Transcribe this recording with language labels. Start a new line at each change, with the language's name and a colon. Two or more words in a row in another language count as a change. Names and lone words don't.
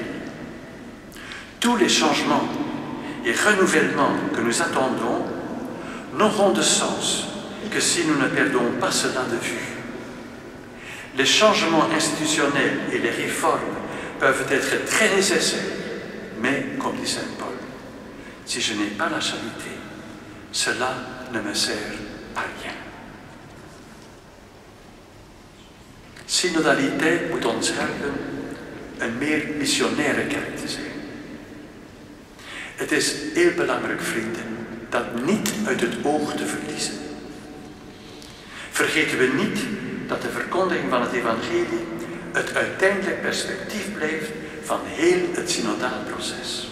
French: Tous les changements et renouvellements que nous attendons n'auront de sens que si nous ne perdons pas cela de vue. Les changements institutionnels et les réformes peuvent être très nécessaires, mais, comme dit Saint Paul, si je n'ai pas la charité, cela ne me sert à rien.
Dutch: Synodaliteit moet ons helpen een meer missionaire kerk te zijn. Het is heel belangrijk, vrienden, dat niet uit het oog te verliezen. Vergeten we niet dat de verkondiging van het evangelie het uiteindelijk perspectief blijft van heel het synodaal proces.